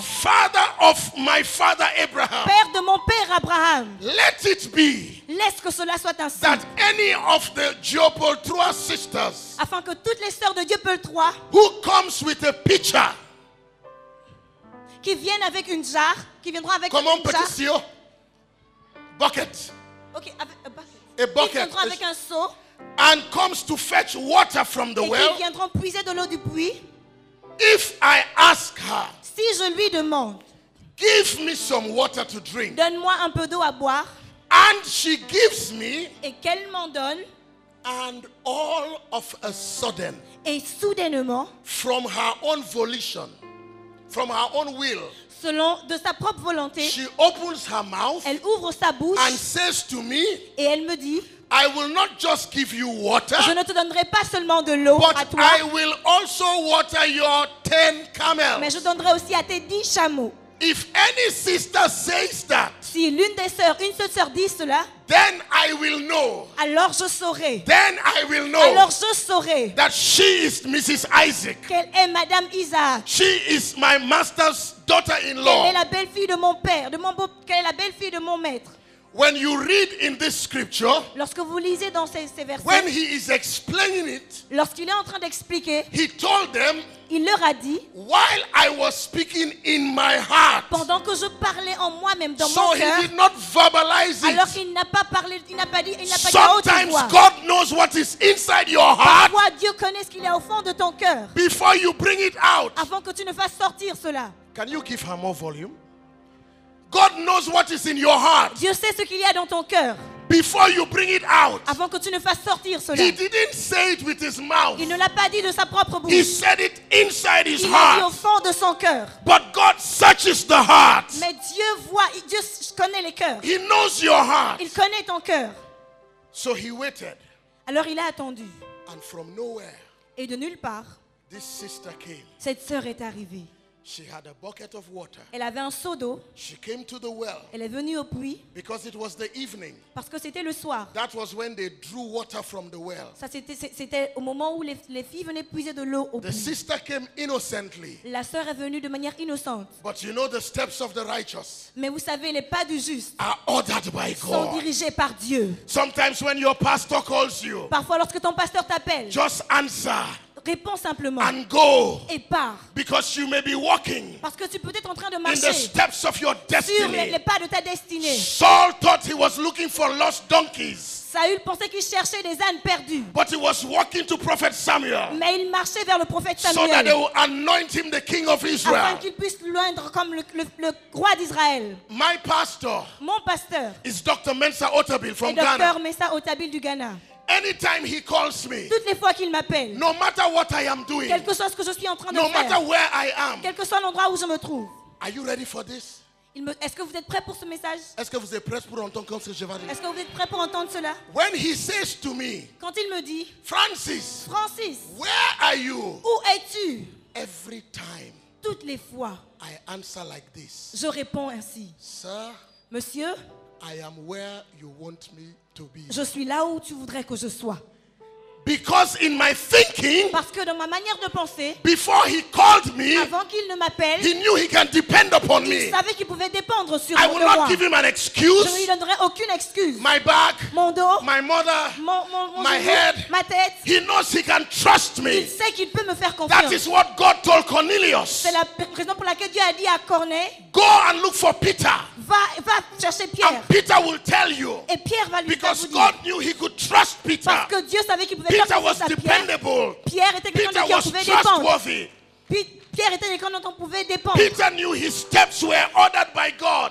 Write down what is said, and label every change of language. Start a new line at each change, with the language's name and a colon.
English: Father of my father Abraham,
French: Père de mon père Abraham,
English: let it be
French: laisse que cela soit ainsi.
English: that any of the Jopol Trois sisters
French: Afin que toutes les sœurs de Dieu Peul 3
English: who comes with a pitcher,
French: qui viennent avec une jarre, qui viendront avec comment une jarre. petit sio? Bucket. Ok, avec un bucket.
English: A
French: Ils
English: bucket.
French: viendront avec un seau
English: And comes to fetch water from the
French: et
English: well.
French: ils viendront puiser de l'eau du puits.
English: If I ask her,
French: Si je lui demande,
English: give me some water to drink,
French: donne-moi un peu d'eau à boire,
English: and she gives me,
French: et qu'elle m'en donne,
English: and all of a sudden,
French: et soudainement,
English: from her own volition, from her own will,
French: selon de sa propre volonté,
English: she opens her mouth
French: elle ouvre sa bouche
English: and says to me,
French: et elle me dit,
English: I will not just give you water,
French: je ne te donnerai pas seulement de l'eau à
English: but
French: toi,
English: I will also water your 10 camels.
French: mais je donnerai aussi à tes 10 chameaux.
English: If any sister says that,
French: Si l'une des sœurs, une seule sœur dit cela,
English: then I will know.
French: alors je saurai.
English: Then I will know
French: Alors je saurai
English: that she is Mrs. Isaac.
French: qu'elle est Madame Isaac.
English: She is my master's
French: Qu'elle est
English: daughter-in-law.
French: la belle-fille de mon père, qu'elle est la belle-fille de mon maître.
English: When you read in this scripture,
French: Lorsque vous lisez dans ces
English: when
French: versets,
English: he is explaining it,
French: lorsqu'il est en train d'expliquer,
English: he told them,
French: il leur a dit,
English: while I was speaking in my heart.
French: pendant que je parlais en moi-même dans
English: So
French: mon
English: he
French: cœur,
English: did not verbalize
French: alors
English: it.
French: qu'il n'a pas parlé, il n'a pas dit à haute
English: Sometimes
French: voix.
English: God knows what is inside your heart
French: Parfois, Dieu connaît ce qu'il y a au fond de ton cœur,
English: before you bring it out.
French: avant que tu ne fasses sortir cela.
English: Can you give her more volume? God knows what is in your heart
French: Dieu sait ce qu'il y a dans ton cœur,
English: before you bring it out.
French: avant que tu ne fasses sortir cela.
English: He didn't say it with his mouth.
French: Il ne l'a pas dit de sa propre
English: He
French: bouche.
English: said it inside his
French: Il l'a dit au
English: heart.
French: fond de son cœur.
English: But God searches the heart.
French: Mais Dieu voit, Dieu connaît les cœurs.
English: He knows your heart.
French: Il connaît ton cœur.
English: So he waited.
French: Alors il a attendu.
English: And from nowhere,
French: Et de nulle part,
English: this sister came.
French: cette sœur est arrivée.
English: She had a bucket of water.
French: Elle avait un seau d'eau.
English: She came to the well
French: Elle est venue au puits
English: because it was the evening.
French: parce que c'était le soir.
English: That was when they drew water from the well.
French: Ça, c'était au moment où les filles venaient puiser de l'eau au
English: The
French: puits.
English: sister came innocently.
French: La sœur est venue de manière innocente.
English: But you know the steps of the righteous
French: Mais vous savez, les pas du juste
English: are ordered by
French: sont
English: God.
French: dirigés par Dieu.
English: Sometimes when your pastor calls you,
French: Parfois, lorsque ton pasteur t'appelle,
English: just answer
French: réponds simplement
English: and go.
French: et pars.
English: Because you may be walking
French: Parce que tu peux être en train de
English: in the
French: marcher
English: steps of your
French: sur les
English: destiny.
French: pas de ta destinée.
English: Saul thought he was looking for lost donkeys,
French: Saül pensait qu'il cherchait des ânes perdus.
English: but he was walking to Prophet Samuel
French: Mais il marchait vers le prophète
English: so that they
French: Samuel
English: will anoint him the king of
French: afin
English: Israel.
French: qu'il puisse l'oindre comme le roi d'Israël.
English: My pastor
French: Mon pasteur
English: is Dr. Mensa Otabil
French: est
English: from
French: docteur
English: Ghana.
French: Messa Otabil du Ghana.
English: Anytime he calls me,
French: Toutes les fois qu'il m'appelle,
English: no matter what I am doing,
French: quel que soit ce que je suis en train de
English: no matter
French: faire,
English: where I am,
French: quel que soit l'endroit où je me trouve,
English: are you ready for this?
French: est-ce que vous êtes prêts pour ce message? Est-ce que vous êtes prêts pour entendre ce que je vais dire? Est-ce que vous êtes prêts pour entendre cela?
English: When he says to me,
French: Quand il me dit,
English: Francis,
French: Francis,
English: where are you?
French: où es-tu?
English: Every time
French: Toutes les fois,
English: I answer like this,
French: je réponds ainsi.
English: Sir,
French: Monsieur,
English: I am where you want me to be.
French: je suis là où tu voudrais que je sois.
English: Because in my thinking,
French: Parce que dans ma manière de penser,
English: before he called me,
French: avant qu'il ne m'appelle,
English: he knew he can depend upon
French: il
English: me.
French: savait qu'il pouvait dépendre sur
English: I
French: moi.
English: will not give him an
French: Je ne lui
English: excuse.
French: donnerai aucune excuse.
English: My back,
French: Mon dos,
English: my mother,
French: mon
English: my
French: genou,
English: head.
French: ma tête,
English: He knows he can trust
French: il
English: me.
French: sait qu'il peut me faire
English: That
French: confiance.
English: is what God told Cornelius.
French: C'est la raison pour laquelle Dieu a dit à Corneille,
English: Go and look for Peter.
French: va chercher Pierre.
English: And Peter will tell you.
French: Et Pierre va lui faire
English: Because
French: vous
English: God
French: dire.
English: knew he could trust Peter.
French: Parce que Dieu savait qu'il pouvait
English: Peter
French: faire
English: was
French: confiance à Pierre.
English: dependable.
French: Pierre était quelqu'un
English: Peter
French: de qui on
English: was
French: pouvait dépendre.
English: trustworthy.
French: Pierre était quelqu'un dont on pouvait dépendre.
English: Peter knew his steps were ordered by God.